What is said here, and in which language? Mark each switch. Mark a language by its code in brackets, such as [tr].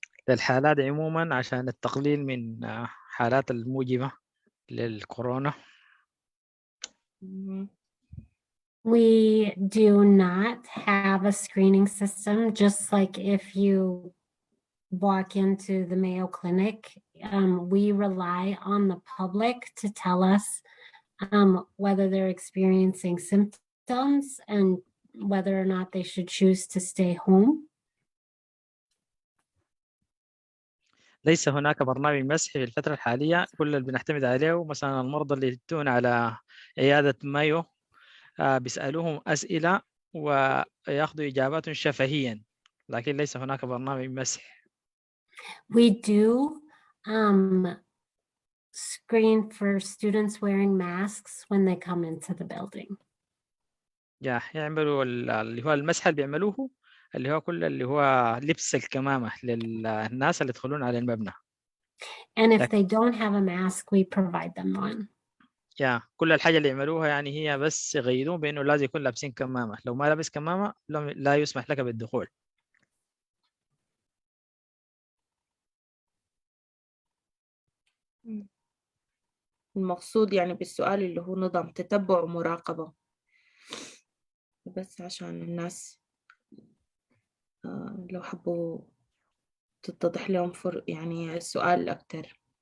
[ar] للحالات عموما عشان التقليل من حالات الموجبة للكورونا. Mhm. [en] We do not have a screening system, just like if you walk into the Mayo Clinic. We rely on the public to tell us whether they're experiencing symptoms and whether or not they should choose to stay home. [ar] ليس هناك برنامج مسح في الفترة الحالية. كل اللي بنعتمد عليه مثلا المرضى اللي يأتون على عيادة مايو بيسألوهم أسئلة ويأخذوا إجابات شفهيا، لكن ليس هناك برنامج مسح. [en] We do screen for students wearing masks when they come into the building. [ar] يعملوا اللي هو المسح اللي بيعملوه، اللي هو كل اللي هو لبس الكمامة للناس اللي يدخلون على المبنى. [en] And if [ar] لك- [en] they don't have a mask, we provide them one. [ar] كل الحاجة اللي يعملوها يعني هي بس يغيرون بأنه لازم يكون لابسين كمامة. لو ما لابس كمامة لا يسمح لك بالدخول. المقصود يعني بالسؤال اللي هو نظام تتبع ومراقبة، بس عشان الناس لو حبوا تتضح لهم يعني السؤال أكتر.